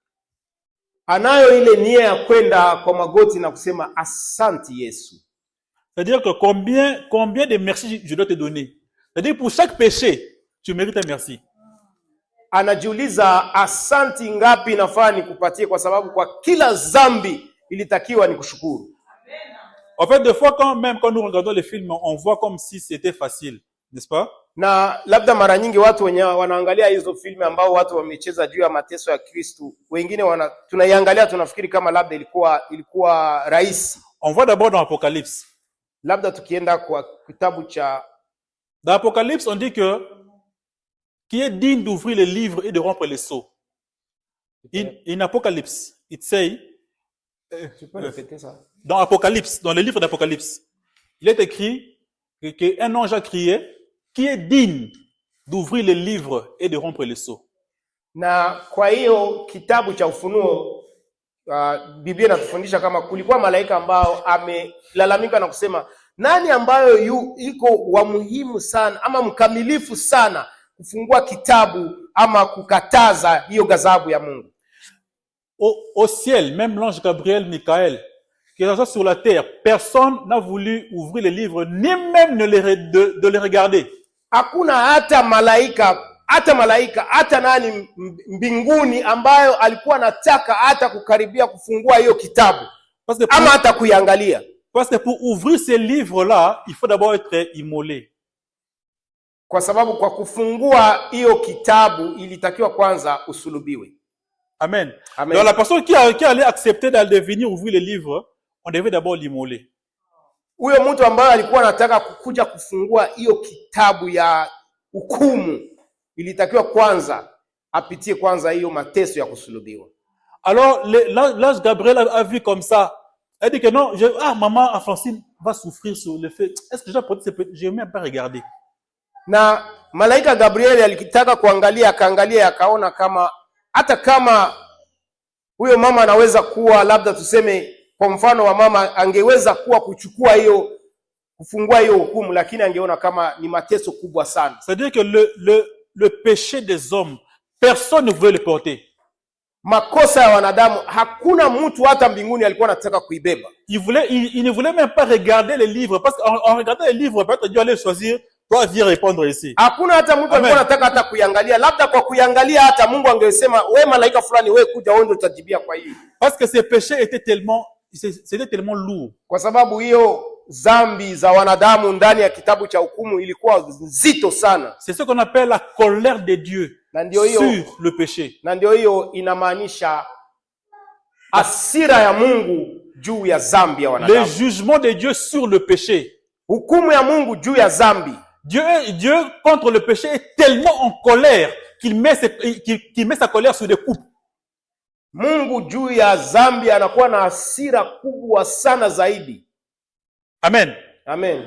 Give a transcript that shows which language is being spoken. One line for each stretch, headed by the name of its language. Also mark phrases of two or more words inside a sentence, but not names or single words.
Swahili: Anayo ile nia ya kwenda kwa magoti na kusema asante Yesu.
French: C'est-à-dire que combien de merci je dois te donner? C'est-à-dire pour chaque péché, tu mérites un merci.
Swahili: Anajiuliza asante ngapi nafaa nikupatie kwa sababu kwa kila dhambi ilitakiwa nikushukuru.
French: En fait, des fois quand nous regardons les films, on voit comme si c'était facile, n'est-ce pas?
Swahili: Na labda mara nyingi watu wenye wanaangalia hizo filmu ambao watu wamecheza juu ya mateso ya Kristo, wengine tunaiangalia tunafikiri kama labda ilikuwa rahisi.
French: On voit d'abord dans Apocalypse.
Swahili: Labda tukienda kwa kitabu cha
French: dans Apocalypse, on dit que qui est digne d'ouvrir les livres et de rompre les sceaux.
English: In Apocalypse, it say
French: tu peux répéter ça? Dans Apocalypse, dans le livre d'Apocalypse, il est écrit qu'un ange a crié, qui est digne d'ouvrir les livres et de rompre les sceaux.
Swahili: Na kwa hiyo kitabu cha Ufunuo Biblia inatufundisha kama kulikuwa malaika ambao amelalamika na kusema nani ambayo iko wa muhimu sana ama mkamilifu sana kufungua kitabu ama kukataza hiyo ghadhabu ya Mungu.
French: Au ciel, même l'ange Gabriel, Michael, qui est sur la terre, personne n'a voulu ouvrir les livres, ni même de les regarder.
Swahili: Hakuna hata malaika, hata nani mbinguni ambayo alikuwa anataka hata kukaribia kufungua hiyo kitabu ama hata kuiangalia.
French: Parce que pour ouvrir ces livres-là, il faut d'abord être immolé.
Swahili: Kwa sababu kwa kufungua hiyo kitabu ilitakiwa kwanza usulubiwe. Amen. Amen.
French: Donc la personne qui allait accepter de venir ouvrir les livres, on devait d'abord l'immoler.
Swahili: Huyo mtu ambaye alikuwa anataka kukuja kufungua hiyo kitabu ya hukumu ilitakiwa kwanza apitie kwanza hiyo mateso ya kusulubiwa.
French: Alors l'ange Gabriel a vu comme ça. Elle dit que non, maman Francine va souffrir sur le fait. Est-ce que j'ai même pas regardé?
Swahili: Na malaika Gabriel alikitaka kuangalia, akaangalia akaona kama hata kama huyo mama anaweza kuwa labda tuseme kwa mfano wa mama angeweza kuwa kuchukua hiyo kufungua hiyo hukumu, lakini angeona kama ni mateso kubwa sana.
French: C'est-à-dire que le péché des hommes, personne ne voulait le porter.
Swahili: Makosa ya wanadamu hakuna mtu hata mbinguni alikuwa anataka kuibeba.
French: Il ne voulait même pas regarder les livres parce qu'en regardant les livres peut-être Dieu allait choisir toi viens répondre ici.
Swahili: Hakuna hata mtu alikuwa anataka hata kuiangalia, labda kwa kuiangalia hata Mungu angesema wewe malaika fulani wewe kuja wewe ndio utajibia kwa hii.
French: Parce que ces péchés c'était tellement lourd.
Swahili: Kwa sababu hiyo dhambi za wanadamu ndani ya kitabu cha hukumu ilikuwa nzito sana.
French: C'est ce qu'on appelle la colère de Dieu sur le péché.
Swahili: Na ndio hiyo inamaanisha hasira ya Mungu juu ya dhambi ya wanadamu.
French: Le jugement de Dieu sur le péché.
Swahili: Hukumu ya Mungu juu ya dhambi.
French: Dieu contre le péché est tellement en colère qu'il met, qu'il met sa colère sur des couples.
Swahili: Mungu juu ya dhambi anakuwa na hasira kubwa sana zaidi. Amen. Amen.